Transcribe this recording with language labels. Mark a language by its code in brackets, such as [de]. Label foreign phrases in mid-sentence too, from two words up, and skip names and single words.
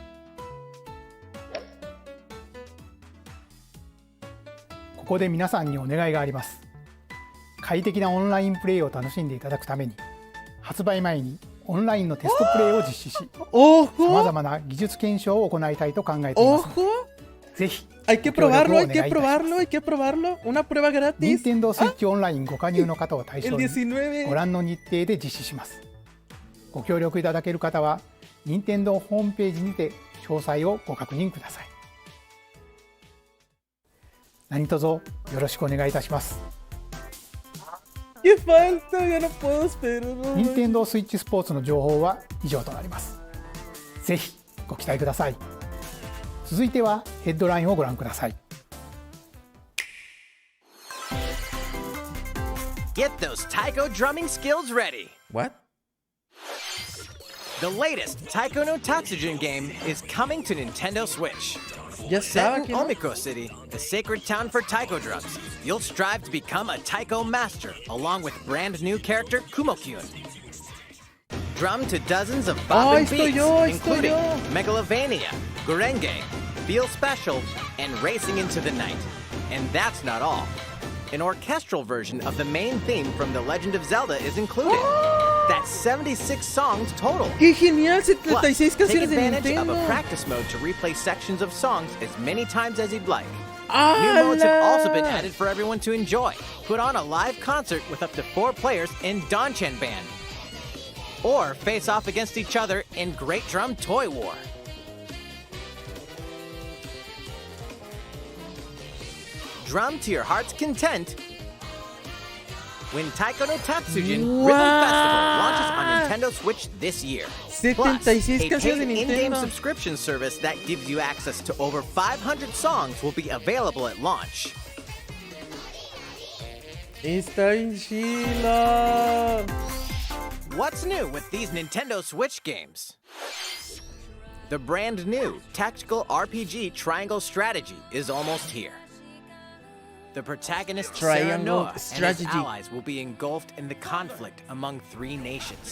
[ja] ここで皆さんにお願いがあります。快適なオンラインプレイを楽しんでいただくために、発売前にオンラインのテストプレイを実施し、さまざまな技術検証を行いたいと考えています。ぜひ、 [es] hay que probarlo, hay que probarlo, hay que probarlo. Una prueba gratis. [ja] 任天堂スイッチオンラインご加入の方を対象にご覧の日程で実施します。ご協力いただける方は、任天堂ホームページにて詳細をご確認ください。何卒よろしくお願いいたします。 [es] ¿Qué falta? Ya no puedo esperar. [ja] 任天堂スイッチスポーツの情報は以上となります。ぜひご期待ください。続いてはヘッドラインをご覧ください。 [en] Get those taiko drumming skills ready. What? The latest Taiko no Tatsujin game is coming to Nintendo Switch. Yes, set in Omiko City, the sacred town for taiko drums, you'll strive to become a taiko master, along with brand new character Kumo-kyun. Drum to dozens of bopping beats, including Megalovania, Gurenge, Feel Special, and Racing into the Night. And that's not all. An orchestral version of the main theme from The Legend of Zelda is included. That's 76 songs total. [es] ¡Qué genial! 76 [en] Plus, take [es] canciones de [en] advantage of Nintendo. a practice mode to replay sections of songs as many times as you'd like. New modes have also been added for everyone to enjoy. Put on a live concert with up to 4 players in Danchan Band. Or face off against each other in Great Drum Toy War. Drum to your heart's content when Taiko no Tatsujin Rhythm Festival launches on Nintendo Switch this year. Plus, a paid in-game subscription service that gives you access to over 500 songs will be available at launch. [es] Está en chila. [en] What's new with these Nintendo Switch games? The brand new tactical RPG Triangle Strategy is almost here. The protagonist Triangle Sarah Strategy and his allies will be engulfed in the conflict among 3 nations.